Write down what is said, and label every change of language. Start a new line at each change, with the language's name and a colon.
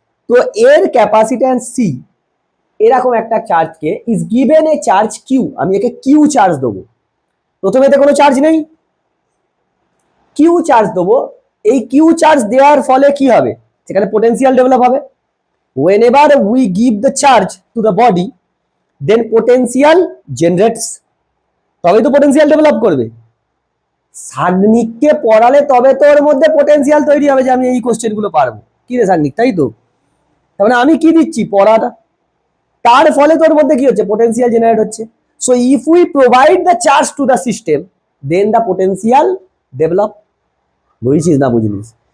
Bangla: তো এর capacitance C, এরকম একটা চার্জকে
English: is given a charge q,
Bangla: আমি একে কিউ চার্জ দেবো। প্রথমে এতে কোনো চার্জ নেই, কিউ চার্জ দেবো। এই কিউ চার্জ দেওয়ার ফলে কি হবে, সেখানে পোটেনশিয়াল ডেভেলপ হবে।
English: whenever we give the charge to the body, then potential generates,
Bangla: তবেই তো পোটেনশিয়াল ডেভেলপ করবে। সাগ্নিককে পড়ালে তবে তো ওর মধ্যে পোটেনশিয়াল তৈরি হবে যে আমি এই কোশ্চেনগুলো পারবো। কি রে সাগ্নিক, তাই তো? তার মানে আমি কি দিচ্ছি, পড়াটা, তার ফলে তোর মধ্যে কি হচ্ছে, পোটেনশিয়াল জেনারেট হচ্ছে।
English: So if we provide the charge to the system, then the potential develop.
Bangla: বুঝছিস না বুঝিস?